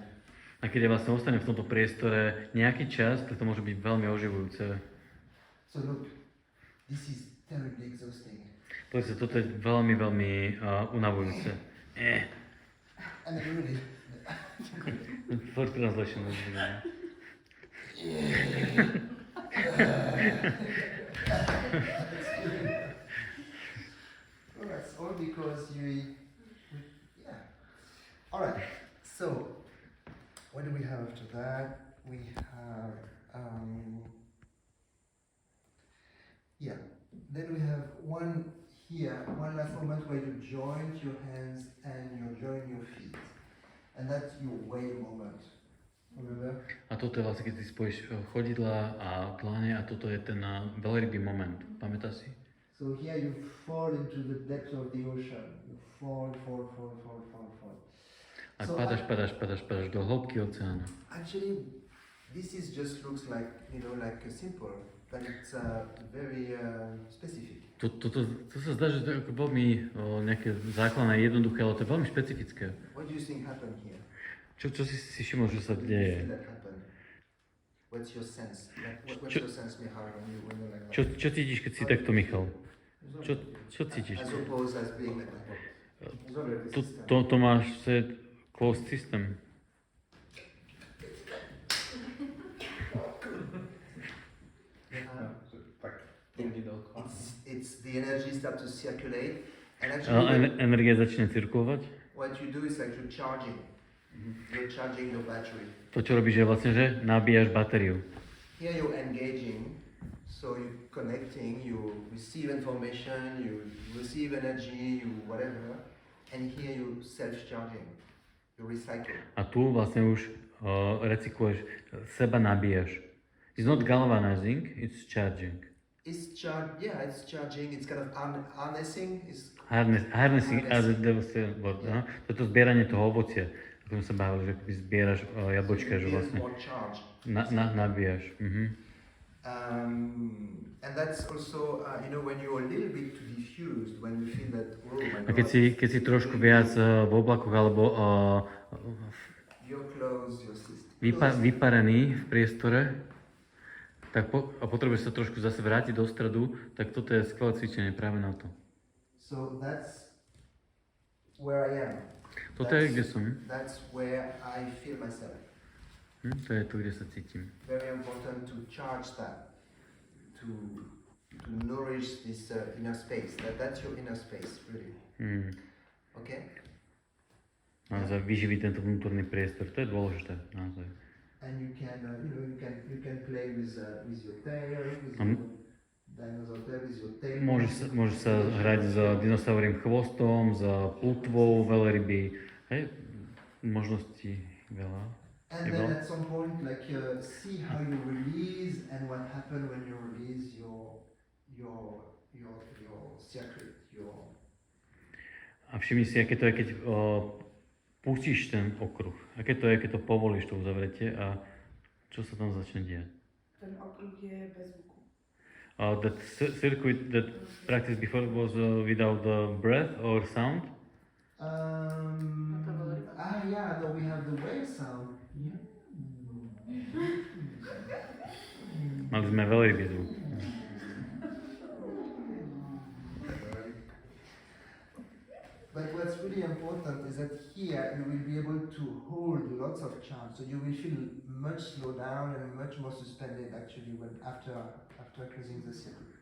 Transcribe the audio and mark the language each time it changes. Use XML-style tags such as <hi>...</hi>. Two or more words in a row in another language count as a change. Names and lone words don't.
<sk>A keď ja vlastne ostanem v tomto priestore nejaký čas, tak to môže byť veľmi oživujúce.</sk> <en>So look, this is terribly exhausting.</en> <sk>Pozrite, toto je veľmi, veľmi unavujúce.</sk> <en>And really. For translation. Well, that's all because yeah. All right. So, what do we have after that? We have yeah. Then we have one last moment where you join your hands and you join your feet, and that's your whale moment. Remember?</en> <sk>A toto je vlastne, keď si spojíš chodidla a dlane a toto je ten veľrybý moment. Pamätáš si?</sk> <en>So here you fall into the depths of the ocean. You fall.</en> <sk>A</sk> <en>So</en> <sk>padáš do hĺbky oceánu.</sk> <en>Actually, this is just looks like, like a simple, but it's very specific.</en> <sk>To sa zdá, že to je ako veľmi nejaké základné, jednoduché, ale to je veľmi špecifické.</sk> <en>What do you think happened here?</en> <sk>Čo si všimol, že sa</sk> <en>What do you</en> <sk>deje?</sk> <en>feel that happened? What's your sense? What's your sense, Michal, when you're like that?</en> <sk>Čo cítiš, keď si takto, Michal? Čo cítiš?</sk> <en>I suppose as being like that.</en> <sk>To máš</sk> <en>closed system. It's the energy start to circulate, and actually</en> <sk>Energia začne cirkulovať.</sk> <en>what you do is like you're charging. You're charging your battery.</en> <sk>To, čo robíš, je vlastne, že nabíjaš batériu.</sk> <en>Here you're engaging, so you're connecting, you receive information, you receive energy, you whatever, and here you self-charging, you recycle.</en> <sk>A tu vlastne už recykluješ, seba nabíjaš.</sk> <en>It's not galvanizing, it's charging. It's charging, it's kind of harnessing.</en> <sk>Harnessing, to je to zbieranie toho ovocia. Ako som sa bavil, že keď zbieraš jablčka, že vlastne nabíjaš.</sk> <en>And that's also, when you're a little bit too diffused, when you feel that, oh my</en> <sk>A</sk> <en>God,</en> <sk>keď si trošku viac v oblakoch alebo</sk> <en>you're close, your system.</en> <sk>vyparený v priestore, tak potrebuješ sa trošku zase vrátiť do stredu, tak toto je skvelé cvičenie práve na to.</sk> <en>So that's where I am.</en> <sk>Toto je, kde som.</sk> <en>That's where I feel myself.</en> <sk>To je tu, kde sa cítim.</sk> <en>Very important to charge that, to nourish this inner space. That's your inner space, really. Okay?</en> <sk>Naozaj vyživiť tento vnútorný priestor, to je dôležité, naozaj.</sk> <en>And you can, you can play with your tail, with dinosaur tail is your tail.</en> <sk>Môže sa hrať s dinosaurím chvostom, s plutvou, veľryby. Hej, možností veľa.</sk> <en>And then at some point, like see how you release and what happens when you release your circuit, your.</en> <sk>A všimni si, aké to je, keď pustíš ten okruh. Aké to je, keď to povolíš, to uzavretie a čo sa tam začne diať. Ten okruh je bez zvuku.</sk> <en>That circuit that practiced before was without breath or sound. Yeah, no, we have the wave sound. Yeah.</en> <sk>Mali sme veľrybý zvuk.</sk> <en>But what's really important is that here you will be able to hold lots of charge, so you will feel much slow down and much more suspended actually when after closing the circuit.</en>